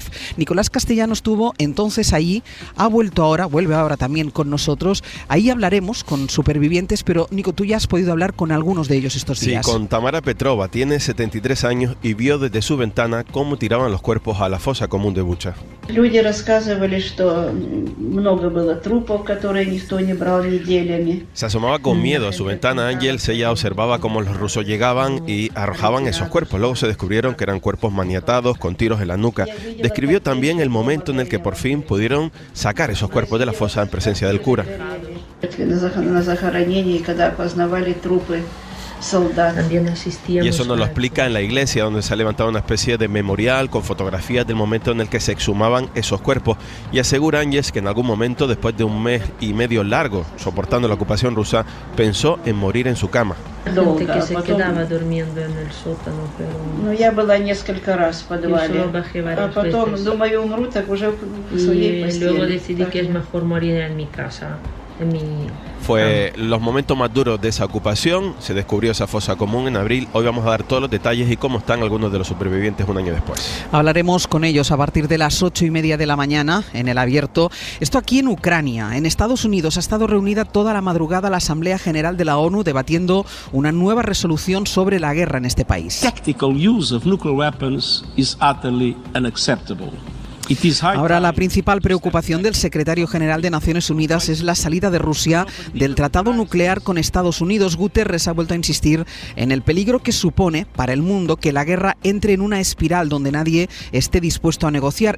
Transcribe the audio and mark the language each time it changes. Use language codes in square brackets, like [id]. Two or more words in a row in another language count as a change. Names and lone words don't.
[es] Nicolás Castellano estuvo entonces allí, vuelve ahora también con nosotros. Ahí hablaremos con supervivientes, pero Nico, tú ya has podido hablar con algunos de ellos estos días. Sí, con Tamara Petrova, tiene 73 años y vio desde su ventana cómo tiraban los cuerpos a la fosa común de Bucha. [ru] Люди рассказывали, что много было трупов, которые никто не брал неделями. [es] Se asomaba con miedo a su ventana, Ángels. Ella observaba cómo los rusos llegaban y arrojaban esos cuerpos. Luego se descubrieron que eran cuerpos maniatados, con tiros en la nuca. Describió también el momento en el que por fin pudieron sacar esos cuerpos de la fosa en presencia del cura. [ru] На захоронении, когда опознавали трупы солдат. [es] Y eso nos lo explica en la iglesia, donde se ha levantado una especie de memorial con fotografías del momento en el que se exhumaban esos cuerpos. Y asegura Ángels que en algún momento, después de 1 mes y medio largo soportando la ocupación rusa, pensó en morir en su cama. Gente que se quedaba durmiendo en el sótano, pero... [ru] Я была несколько раз в подвале. А потом, думаю, умру, так уже в своей постели. [es] Y luego decidí que es mejor morir en mi casa. Fue los momentos más duros de esa ocupación. Se descubrió esa fosa común en abril. Hoy vamos a dar todos los detalles y cómo están algunos de los supervivientes un año después. Hablaremos con ellos a partir de las 8:30 de la mañana en El Abierto. Esto aquí en Ucrania. En Estados Unidos ha estado reunida toda la madrugada la Asamblea General de la ONU debatiendo una nueva resolución sobre la guerra en este país. [en] Tactical use of nuclear weapons is utterly unacceptable. [es] Ahora la principal preocupación del secretario general de Naciones Unidas es la salida de Rusia del tratado nuclear con Estados Unidos. Guterres ha vuelto a insistir en el peligro que supone para el mundo que la guerra entre en una espiral donde nadie esté dispuesto a negociar.